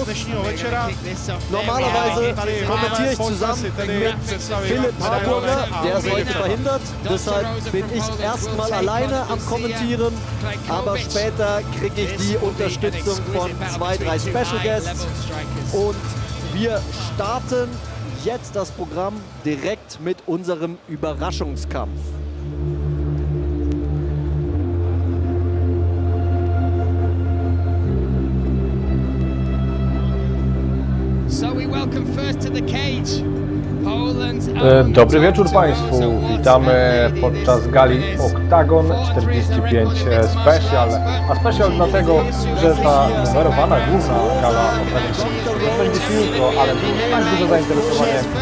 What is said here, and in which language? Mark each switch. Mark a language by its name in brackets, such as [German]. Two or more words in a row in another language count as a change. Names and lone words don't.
[German] Normalerweise kommentiere ich zusammen mit Philipp Harburger, der ist heute verhindert. Deshalb bin ich erstmal alleine am Kommentieren, aber später kriege ich die Unterstützung von 2, 3 [English] Special Guests. [German] Und wir starten jetzt das Programm direkt mit unserem Überraschungskampf. [Polish] Dobry wieczór Państwu, witamy podczas gali OKTAGON 45 Special, a Special dlatego, że ta numerowana główna gala OKTAGON będzie się jutro, ale tak duże zainteresowanie